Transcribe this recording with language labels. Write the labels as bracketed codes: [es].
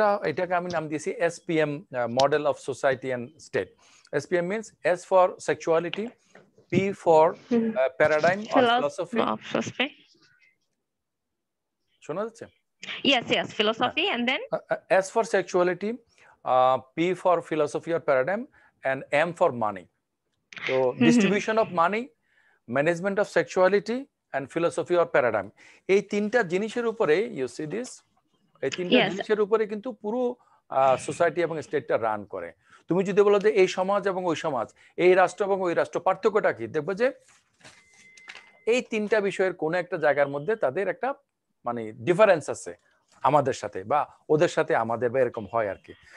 [bn] এটাকে আমি নাম দিয়েছি [en] SPM, model of society and state. SPM means S for sexuality, P for paradigm or philosophy. [bn] শোনা যাচ্ছে? [en] Yes, yes, philosophy, and then S for sexuality, P for philosophy or paradigm, and M for money. So distribution of money, management of sexuality, and philosophy or paradigm. [bn] এই তিনটা জিনিসের উপরে, [en] you see this, [bn] এই তিনটা জিনিসের উপরে কিন্তু পুরো সোসাইটি এবং স্টেটটা রান করে। তুমি যদি বলো যে এই সমাজ এবং ওই সমাজ, এই রাষ্ট্র এবং ওই রাষ্ট্র, পার্থক্যটা কি? দেখবে যে এই তিনটা বিষয়ের কোনো একটা জায়গার মধ্যে তাদের একটা মানে ডিফারেন্স আছে আমাদের সাথে বা ওদের সাথে আমাদের, বা এরকম হয় আর কি।